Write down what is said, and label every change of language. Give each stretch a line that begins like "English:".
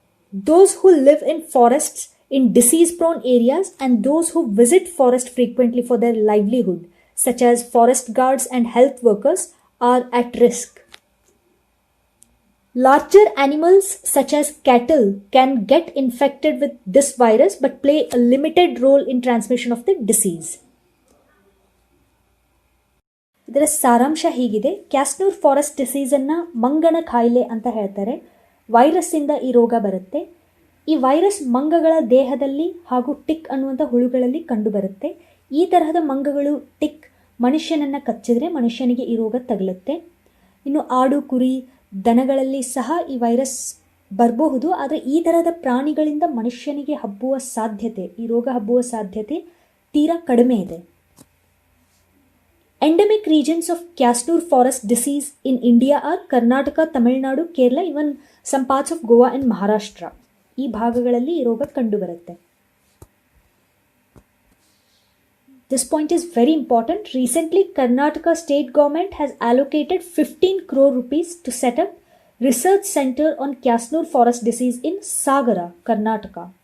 English: Those who live in forests in disease-prone areas and those who visit forest frequently for their livelihood, such as forest guards and health workers, are at risk. Larger animals such as cattle can get infected with this virus but play a limited role in transmission of the disease.
Kannada: ಇದರ ಸಾರಾಂಶ ಹೀಗಿದೆ. ಕ್ಯಾಸ್ನೂರ್ forest ಡಿಸೀಸನ್ನು ಮಂಗನ ಕಾಯಿಲೆ ಅಂತ ಹೇಳ್ತಾರೆ. ವೈರಸ್ಸಿಂದ ಈ ರೋಗ ಬರುತ್ತೆ. ಈ ವೈರಸ್ ಮಂಗಗಳ ದೇಹದಲ್ಲಿ ಹಾಗೂ ಟಿಕ್ ಅನ್ನುವಂಥ ಹುಳುಗಳಲ್ಲಿ ಕಂಡುಬರುತ್ತೆ. ಈ ತರಹದ ಮಂಗಗಳು ಟಿಕ್ ಮನುಷ್ಯನನ್ನು ಕಚ್ಚಿದ್ರೆ ಮನುಷ್ಯನಿಗೆ ಈ ರೋಗ ತಗುಲುತ್ತೆ. ಇನ್ನು ಆಡು, ಕುರಿ, ದನಗಳಲ್ಲಿ ಸಹ ಈ ವೈರಸ್ ಬರಬಹುದು. ಆದರೆ ಈ ಥರದ ಪ್ರಾಣಿಗಳಿಂದ ಮನುಷ್ಯನಿಗೆ ಹಬ್ಬುವ ಸಾಧ್ಯತೆ, ಈ ರೋಗ ಹಬ್ಬುವ ಸಾಧ್ಯತೆ ತೀರಾ ಕಡಿಮೆ ಇದೆ.
English: Endemic regions of Kyasanur forest disease in India are Karnataka, Tamil Nadu, Kerala, even some parts of Goa and Maharashtra.
Kannada: ಈ ಭಾಗಗಳಲ್ಲಿ ಈ ರೋಗ ಕಂಡುಬರುತ್ತೆ.
English: This point is very important. Recently, Karnataka state government has allocated 15 crore rupees to set up research center on Kyasanur forest disease in Sagara, Karnataka.